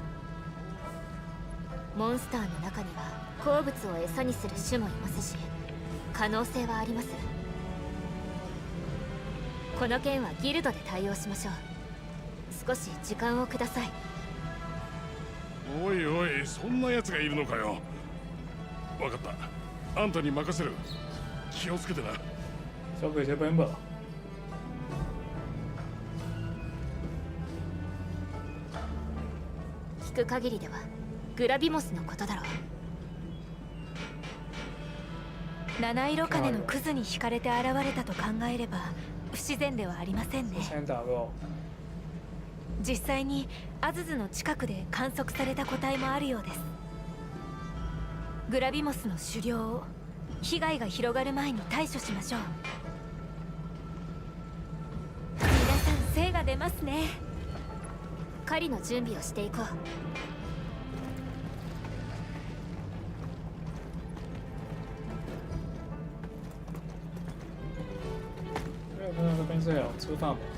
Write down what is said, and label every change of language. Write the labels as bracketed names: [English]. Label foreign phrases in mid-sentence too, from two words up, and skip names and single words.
[Japanese] モンスターの中には好物を餌にする種もいますし、可能性はあります。この件はギルドで対応しましょう。少し時間をください。おいおい、そんな奴がいるのかよ。分かった、あんたに任せる。気をつけてな。 [Chinese] 交给这边吧。 [Japanese] 聞く限りではグラビモスのことだろう。七色金のクズに惹かれて現れたと考えれば不自然ではありませんね。実際にアズズの近くで観測された個体もあるようです。グラビモスの狩猟を被害が広がる前に対処しましょう。皆さん精が出ますね。狩りの準備をしていこう。 [Chinese] 看到这边是有吃饭吗？